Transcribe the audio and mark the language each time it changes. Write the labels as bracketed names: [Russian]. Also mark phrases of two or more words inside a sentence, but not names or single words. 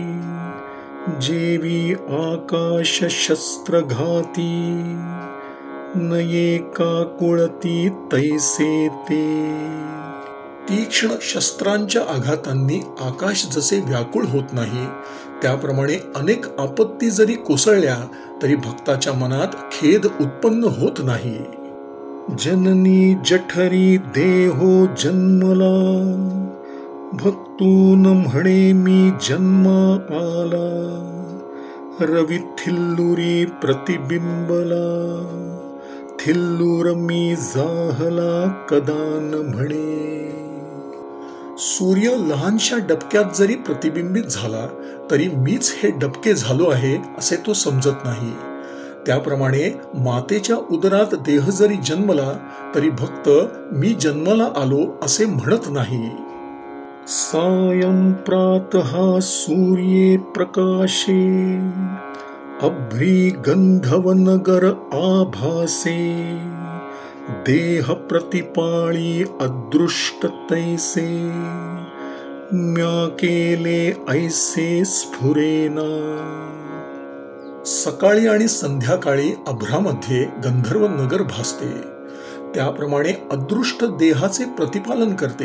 [Marathi] जेवी आकाश शस्त्र घाती नये का कुळती तैसे ते. तीक्ष्ण शस्त्रांच्या आघातांनी आकाश जसे व्याकुळ होत नाही त्याप्रमाणे अनेक आपत्ती जरी कोसळल्या तरी भक्ताच्या मनात खेद उत्पन्न होत नाही. जननी जठरी देहो जन्मला भक्तून म्हणे मी जन्मा आला. रवी थिल्लुरी प्रतिबिंबला थिल्लुर मी जाहला कदान म्हणे. सूर्य लहानशा डबक्यात जरी प्रतिबिंबित झाला तरी मीच हे डबके झालो आहे असे तो समजत नाही. त्याप्रमाणे मातेच्या उदरात देह जरी जन्मला तरी भक्त मी जन्माला आलो असे म्हणत नाही. सायं प्रातः सूर्ये प्रकाशे अभ्री गंधवनगर आभासे देह प्रतिपाळी अदृष्ट तैसे म्या केले ऐसे स्फुरेना. सकाळी आणि संध्याकाळी अभ्रामध्ये गंधर्व नगर भासते, त्याप्रमाणे अदृष्ट देहाचे प्रतिपालन करते.